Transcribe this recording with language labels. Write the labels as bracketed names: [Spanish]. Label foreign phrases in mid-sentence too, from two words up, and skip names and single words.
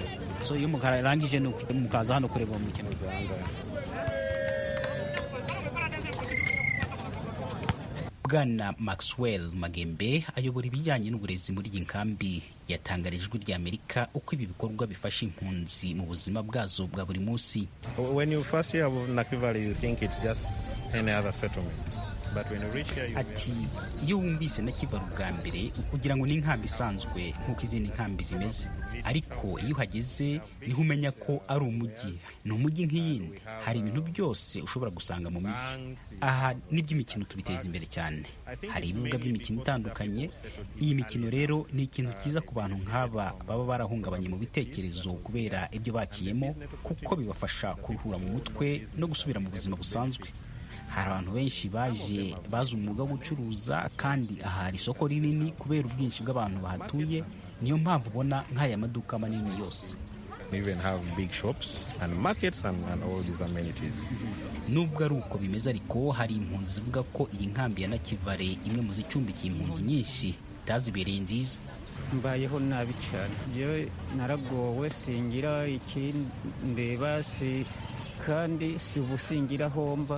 [Kinyarwanda] So iyo mukarangije mukaza hano kureba umukino? Bwana Maxwell Magembe ayobora ibijyanye n'uburezi muri iyi nkambi yatangarije Ijwi ry'Amerika uko ibi bikorwa bifasha impunzi mu buzima bwazo bwa buri munsi. [English] When you first hear about Nakivale, you think it's just any other settlement. [Kinyarwanda] Ati iyo wumvise Nakivale ubwa mbere kugira ngo ni inkambi isanzwe nk'uko izindi nkambi zimeze, ariko iyo uhageze niho umenya ko ari umujyi. Ni umujyi nk'iyindi, hari ibintu byose ushobora gusanga mu mujyi. Aha n'iby'imikino tubiteza imbere cyane, hari ibibuga by'imikino itandukanye. Iyi mikino rero ni ikintu cyiza ku bantu nk'aba baba barahungabanye mu bitekerezo kubera ibyo bakiyemo, kuko bibafasha kuruhura mu mutwe no gusubira mu buzima busanzwe. Hari abantu benshi bazi umwuga wo gucuruza, kandi aha hari isoko rinini kubera ubwinshi bw'abantu bahatuye. Niyo mpamvu ubona nk'aya maduka manini yose. [English] Even have big shops and markets and all these amenities. [Kinyarwanda] Nubwo ari uko bimeze ariko hari impunzi zivuga ko iyi nkambi ya Nakivale imwe mu zicumbikiye impunzi nyinshi itazibereye nziza. Mbayeho nabi cyane, yewe naragowe, singira ikindeba, kandi si ubusingira homba.